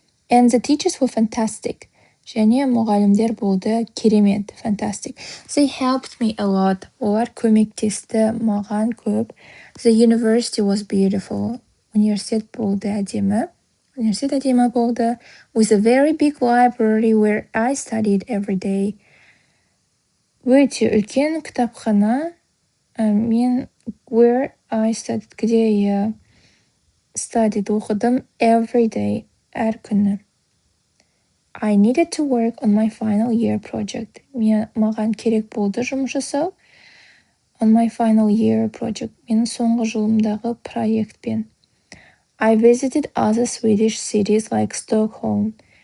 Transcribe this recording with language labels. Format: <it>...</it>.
<en>And the teachers were fantastic.</en> <kk>Және мұғалімдер болды керемет, fantastic.</kk> <en>They helped me a lot.</en> <kk>Олар көмектесті маған көп.</kk> <en>The university was beautiful.</en> <kk>Университет болды әдемі. Университет әдемі болды.</kk> <en>With a very big library where I studied every day.</en> <kk>Өте үлкен кітапхана. Мен</kk> <en>where I studied,</en> <ru>где я</ru> <kk>studied, оқыдым</kk> <en>every day,</en> <kk>әр күні.</kk> <en>I needed to work on my final year project.</en> <kk>Маған керек болды жұмыс жасау</kk> <en>on my final year project.</en> <kk>Менің соңғы жылымдағы проектпен.</kk> <en>I visited other Swedish cities like Stockholm.</en>